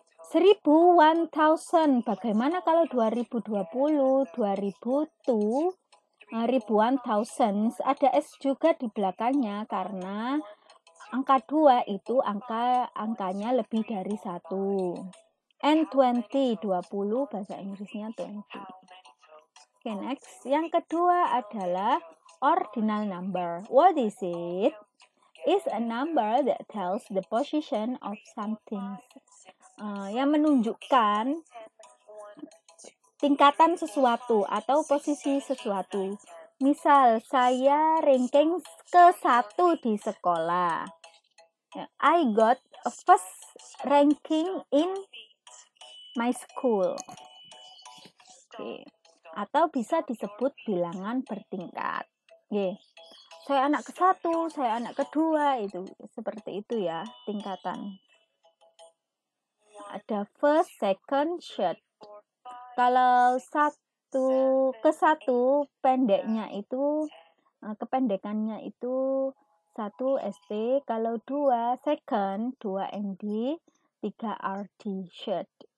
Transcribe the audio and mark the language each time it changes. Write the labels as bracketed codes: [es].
[id] 1000, 1000. Bagaimana kalau 2020, 2002, ribuan, thousands. Ada S juga di belakangnya karena angka 2 itu angkanya lebih dari 1. And 20, 20 bahasa Inggrisnya 20. Oke, next. Yang kedua adalah ordinal number. [en] What is it? Is a number that tells the position of something. [id] Yang menunjukkan tingkatan sesuatu atau posisi sesuatu. Misal, saya ranking ke-1 di sekolah. [en] I got a first ranking in my school. [id] Oke. Atau bisa disebut bilangan bertingkat. Oke. Saya anak ke-1, saya anak ke-2, itu seperti itu ya tingkatan. Ada [en] first, second, third. [id] Kalau 1 ke-1 pendeknya itu kependekannya itu 1 SD, kalau 2 second, 2 MD, 3 RD, third.